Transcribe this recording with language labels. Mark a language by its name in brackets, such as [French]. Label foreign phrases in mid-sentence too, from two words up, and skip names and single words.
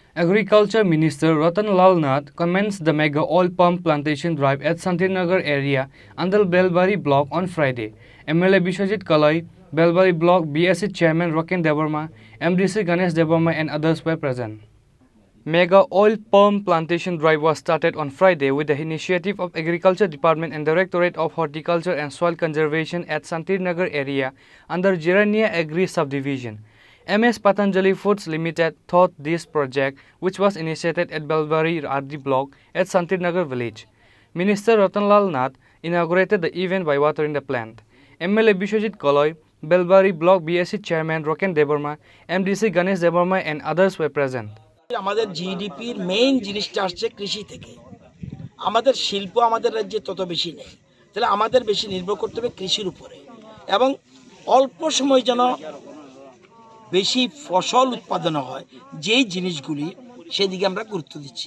[English] Agriculture Minister Ratan Lal Nath commenced the mega oil palm plantation drive at Santirnagar area under Belbari block on Friday. MLA Bishwajit Kalai, Belbari block BSC chairman Roken Devarma, MDC Ganesh Devarma and others were present. Mega oil palm plantation drive was started on Friday with the initiative of Agriculture Department and Directorate of Horticulture and Soil Conservation at Santirnagar area under Jirania Agri Subdivision. MS Patanjali Foods Limited thought this project, which was initiated at Belbari RD block at Santirnagar village. Minister Ratanlal Nath inaugurated the event by watering the plant. MLA Bishwajit Kaloi, Belbari block BSC chairman Roken Devarma, MDC Ganesh Devarma and others were present. [Bangla] আমাদের জিডিপির মেইন জিনিসটা আসছে কৃষি থেকে। আমাদের শিল্প আমাদের রাজ্যে তত বেশি নেই, তাহলে আমাদের বেশি নির্ভর করতে হবে কৃষির উপরে এবং অল্প সময় যেন বেশি ফসল উৎপাদন হয় যেই জিনিসগুলি সেদিকে আমরা গুরুত্ব দিচ্ছি।